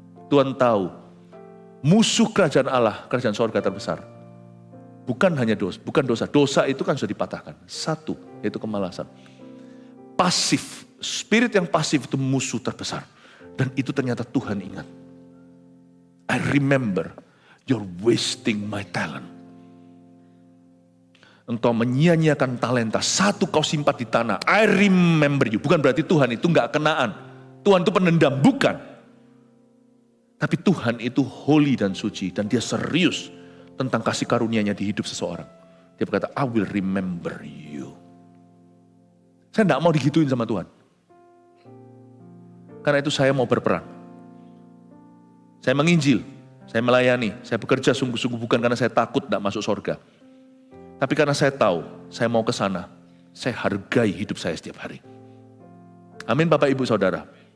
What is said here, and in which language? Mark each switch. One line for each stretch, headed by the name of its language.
Indonesian: Tuhan tahu, musuh kerajaan Allah, kerajaan sorga terbesar. Bukan hanya dosa, bukan dosa. Dosa itu kan sudah dipatahkan. Satu, yaitu kemalasan. Pasif, spirit yang pasif itu musuh terbesar. Dan itu ternyata Tuhan ingat.
English: I remember, you're wasting my talent.
Indonesian: Engkau menyia-nyiakan talenta, satu kau simpan di tanah.
English: I remember you.
Indonesian: Bukan berarti Tuhan itu gak kenaan. Tuhan itu penendam, bukan. Tapi Tuhan itu holy dan suci. Dan dia serius tentang kasih karunia-Nya di hidup seseorang. Dia berkata,
English: I will remember you.
Indonesian: Saya gak mau digituin sama Tuhan. Karena itu saya mau berperang. Saya menginjil, saya melayani, saya bekerja sungguh-sungguh bukan karena saya takut gak masuk surga. Tapi karena saya tahu, saya mau ke sana, saya hargai hidup saya setiap hari. Amin Bapak Ibu Saudara.